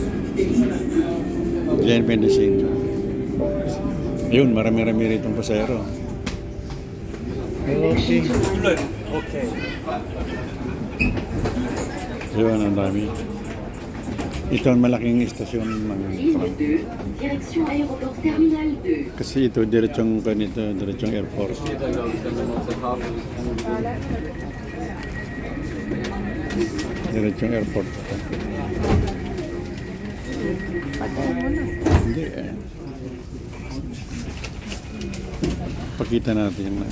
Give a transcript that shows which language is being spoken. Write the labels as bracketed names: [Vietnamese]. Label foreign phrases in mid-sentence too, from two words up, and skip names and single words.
[Filipino] Diyan Pendicine. Yun, marami-rami rito pasahero. Okay. Yun, ang dami. Ito ang malaking istasyon ng [French] Ligne tram. 2, direction aéroport terminal 2. [Filipino] Kasi ito, diretsong ganito, diretsong airport. Diretsong airport. Patay mo na. Hindi eh. Pakita natin na.